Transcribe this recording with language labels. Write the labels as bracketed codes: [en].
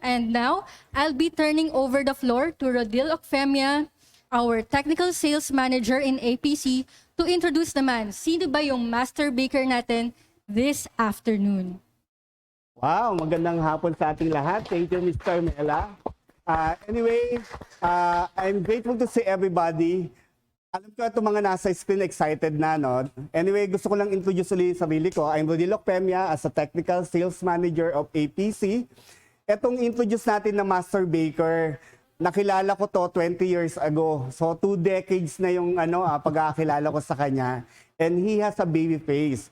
[en] And now, I'll be turning over the floor to Rodil Ocfemia, our Technical Sales Manager in APC, to introduce [tl] naman, sino ba yung Master Baker natin [en] this afternoon? [tl] Wow, magandang hapon sa ating lahat. [en] Thank you, [tl] Ms. Carmela. [en] Anyway, I'm grateful to see everybody. [tl] Alam ko itong mga nasa screen excited na, no? Anyway, gusto ko lang introduce ulit sarili ko. [en] I'm Rodil Pemia as a Technical Sales Manager of APC. [tl] Etong introduce natin na Master Baker, nakilala ko to 20 years ago. So 2 decades na yung pagkakilala ko sa kanya. [en] And he has a baby face.